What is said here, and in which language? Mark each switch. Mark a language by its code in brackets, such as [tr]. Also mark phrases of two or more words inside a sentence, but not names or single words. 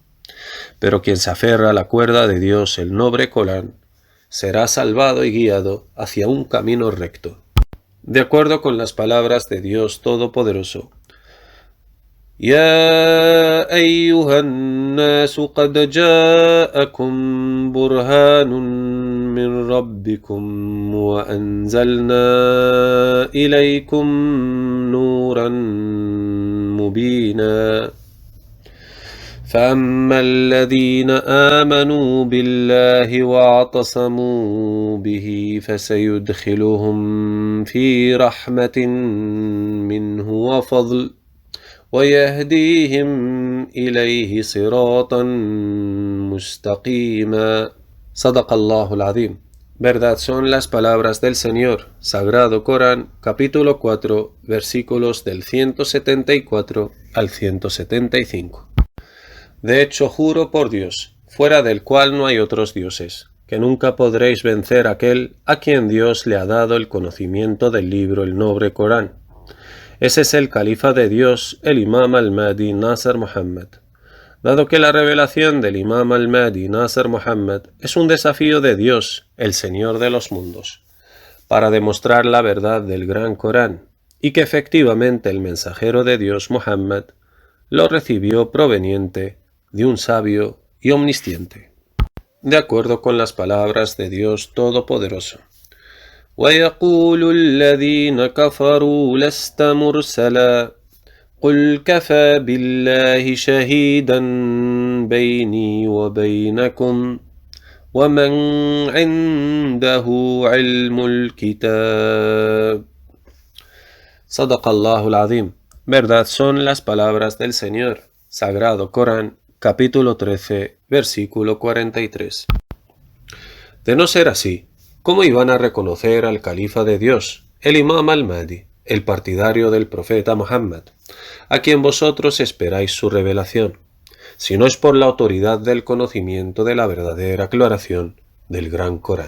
[es] Pero quien se aferra a la cuerda de Dios, el noble Corán, será salvado y guiado hacia un camino recto. De acuerdo con las palabras de Dios Todopoderoso: [ar] يا أيها الناس قد جاءكم برهان من ربكم وأنزلنا إليكم نورا مبينا فأما الذين آمنوا بالله واعتصموا به فسيدخلهم في رحمة منه وفضل ويهديهم إليه صراطا مستقيما. صدق الله العظيم. [es] Verdad son las palabras del Señor, Sagrado Corán, capítulo 4, versículos del 174 al 175. De hecho, juro por Dios, fuera del cual no hay otros dioses, que nunca podréis vencer a aquel a quien Dios le ha dado el conocimiento del libro, el noble Corán. Ese es el califa de Dios, el imam al-Mahdi Nasr Muhammad. Dado que la revelación del imam al-Mahdi Nasr Muhammad es un desafío de Dios, el Señor de los mundos, para demostrar la verdad del gran Corán, y que efectivamente el mensajero de Dios Muhammad lo recibió proveniente de un sabio y omnisciente. De acuerdo con las palabras de Dios Todopoderoso: [ar] وَيَقُولُ الَّذِينَ كَفَرُوا لَسْتَ مُرْسَلًا قُلْ كَفَى بِاللَّهِ شَهِيدًا بَيْنِي وَبَيْنَكُمْ وَمَنْ عِنْدَهُ عِلْمُ الْكِتَابِ. صدق الله العظيم. [es] Verdad son las palabras del Señor, Sagrado Corán, capítulo 13, versículo 43. De no ser así, ¿cómo iban a reconocer al califa de Dios, el imam al-Mahdi, el partidario del profeta Muhammad, a quien vosotros esperáis su revelación, si no es por la autoridad del conocimiento de la verdadera aclaración del gran Corán?